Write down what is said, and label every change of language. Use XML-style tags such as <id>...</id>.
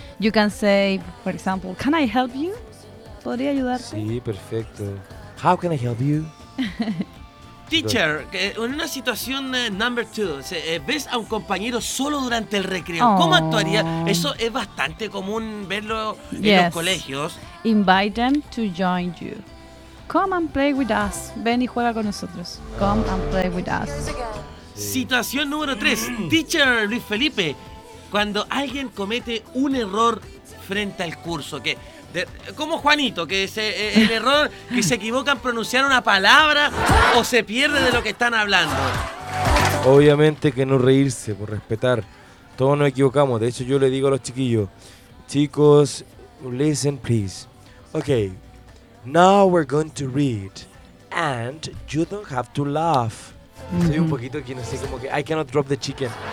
<en>You can say, for example, can I help you?</en> <es>¿Podría ayudarte? Sí, perfecto.</es> <en>How can I help you?</en> <es>Teacher, en una situación</es> <en>number two,</en> <es>ves a un compañero solo durante el recreo, ¿cómo actuaría? Eso es bastante común verlo en los colegios.</es> <en>Invite them to join you. Come and play with us.</en> <es>Ven y juega con nosotros.</es> <en>Come and play with us.</en> <es>Situación número tres. Teacher Luis Felipe, cuando alguien comete un error frente al curso, que... como Juanito, que es el error que se equivoca en pronunciar una palabra o se pierde de lo que están hablando. Obviamente que no reírse, por respetar. Todos nos equivocamos. De hecho, yo le digo a los chiquillos, chicos,</es> <en>listen, please. Okay, now we're going to read and you don't have to laugh. Mm-hmm.</en> <es>Soy un poquito aquí, no sé, como que</es> <en>I cannot drop the chicken.</en>